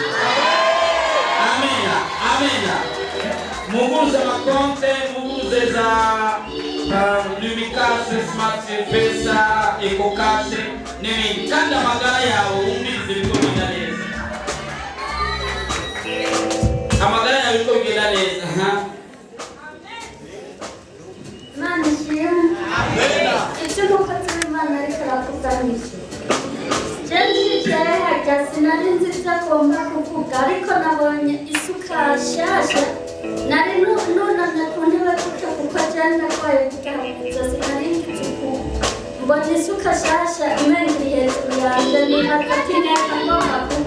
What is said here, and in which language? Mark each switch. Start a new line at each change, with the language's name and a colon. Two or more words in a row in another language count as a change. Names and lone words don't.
Rundi: Amena amena muguze amakonte muguze za Lumikashe, Smart Pesa, Ekokashe n'ibindi kandi amagara yawe wumvirize biko bigenda neza amagara yawe biko bigenda neza
Kinyarwanda: Imana ishimwe. Icyo nuko turi Imana ariko arakuganisha. Ndicaye hajya sinari nzi ibyo agomba kuvuga ariko nabonye isuka nshyashya nari nunamye ku ntebe gutyo kuko jyane narwaye kuganiriza sinari ngize mbona isuka nshyashya imena iri hejuru yanjye ni hagati neza n'amaguru.